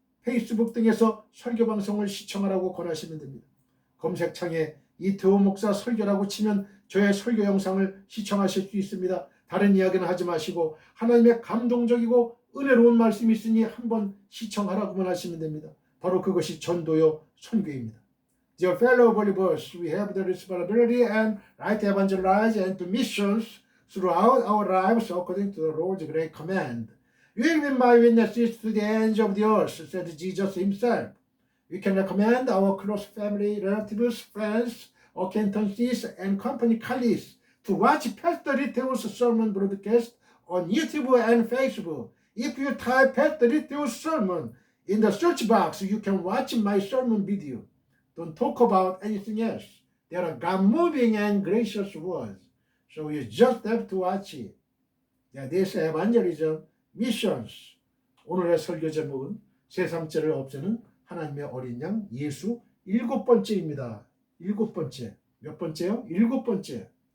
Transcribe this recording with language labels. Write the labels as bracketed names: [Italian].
[Korean] 페이스북 등에서 설교 방송을 시청하라고 권하시면 됩니다. 검색창에 이태호 목사 설교라고 치면 저의 설교 영상을 시청하실 수 있습니다. 다른 이야기는 하지 마시고 하나님의 감동적이고 은혜로운 말씀이 있으니 한번 시청하라고만 하시면 됩니다. 바로 그것이 전도요 선교입니다. [English] Dear fellow believers, we have the responsibility and right to evangelize and to missions throughout our lives according to the Lord's great command. You will be my witnesses to the ends of the earth, said Jesus himself. We can recommend our close family, relatives, friends, acquaintances, and company colleagues to watch Pastor Riteo's sermon broadcast on YouTube and Facebook. If you type Pastor Riteo's sermon in the search box, you can watch my sermon video. Don't talk about anything else. They are God-moving and gracious words. So you just have to watch it. This evangelism missions. [Korean] 오늘의 설교 제목은 새3자를 없애는 하나님의 어린 양 예수 7번째입니다. 7번째. 몇 번째요? 7번째.